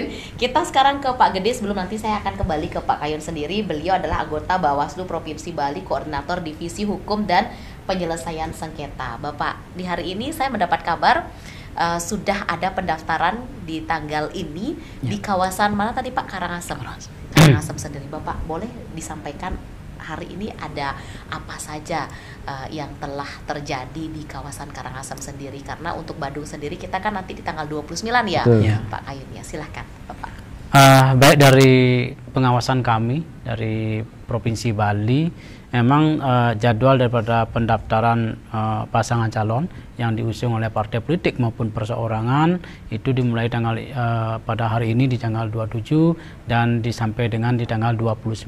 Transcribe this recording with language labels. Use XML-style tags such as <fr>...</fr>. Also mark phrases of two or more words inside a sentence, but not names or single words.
<id>Kita sekarang ke Pak Gede, sebelum nanti saya akan kembali ke Pak Kayun sendiri. Beliau adalah anggota Bawaslu Provinsi Bali, Koordinator Divisi Hukum dan Penyelesaian Sengketa. Bapak, di hari ini saya mendapat kabar sudah ada pendaftaran di tanggal ini di kawasan mana tadi Pak? Karangasem. Karangasem sendiri. Bapak, boleh disampaikan hari ini ada apa saja yang telah terjadi di kawasan Karangasem sendiri? Karena untuk Badung sendiri kita kan nanti di tanggal 29 ya, Pak Kayun ya. Silahkan Bapak. Baik, dari pengawasan kami dari Provinsi Bali, memang jadwal daripada pendaftaran pasangan calon yang diusung oleh partai politik maupun perseorangan itu dimulai pada hari ini di tanggal 27 dan sampai dengan di tanggal 29.</id>